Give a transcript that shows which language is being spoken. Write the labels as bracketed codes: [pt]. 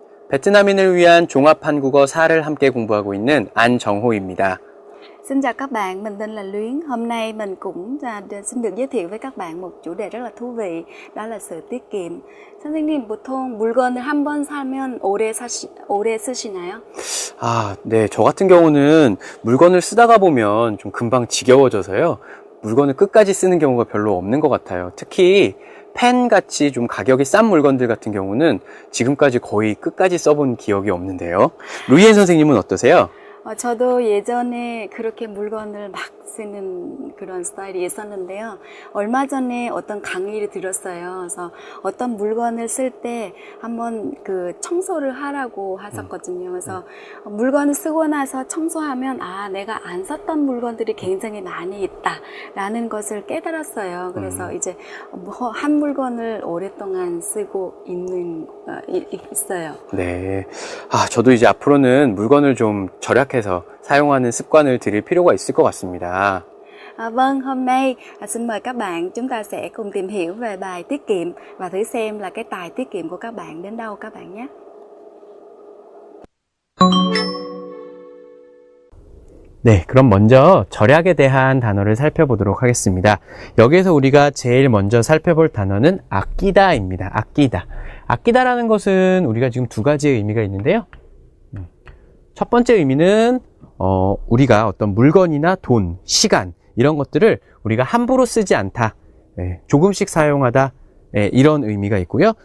[ko] 베트남인을 위한 종합 한국어 4를 함께 공부하고 있는 안정호입니다. [vi] Xin chào các bạn, mình tên là Luyến. Hôm nay mình cũng xin được giới thiệu với các bạn một chủ đề rất là thú vị, đó là sự tiết kiệm. [ko] 선생님, 보통 물건을 한 번 사면 오래 쓰시나요? 네. 저 같은 경우는 물건을 쓰다가 보면 좀 금방 지겨워져서요. 물건을 끝까지 쓰는 경우가 별로 없는 것 같아요. 특히 펜같이 좀 가격이 싼 물건들 같은 경우는 지금까지 거의 끝까지 써본 기억이 없는데요. 루이엔 선생님은 어떠세요? 저도 예전에 그렇게 물건을 막 쓰는 그런 스타일이 있었는데요. 얼마 전에 어떤 강의를 들었어요. 그래서 어떤 물건을 쓸 때 한번 청소를 하라고 하셨거든요. 그래서 물건을 쓰고 나서 청소하면 내가 안 썼던 물건들이 굉장히 많이 있다라는 것을 깨달았어요. 그래서 이제 한 물건을 오랫동안 쓰고 있어요. 네. 저도 이제 앞으로는 물건을 좀 절약해서 사용하는 습관을 들일 필요가 있을 것 같습니다. [vi] Vâng, hôm nay xin mời các bạn chúng ta sẽ cùng tìm hiểu về bài tiết kiệm và thử xem là cái tài tiết kiệm của các bạn đến đâu các bạn nhé. [ko] 네, 그럼 먼저 절약에 대한 단어를 살펴보도록 하겠습니다. 여기에서 우리가 제일 먼저 살펴볼 단어는 아끼다입니다. 아끼다. 아끼다라는 것은 우리가 지금 두 가지의 의미가 있는데요. 첫 번째 의미는 우리가 어떤 물건이나 돈, 시간 이런 것들을 우리가 함부로 쓰지 않다, 조금씩 사용하다, 이런 의미가 있고요.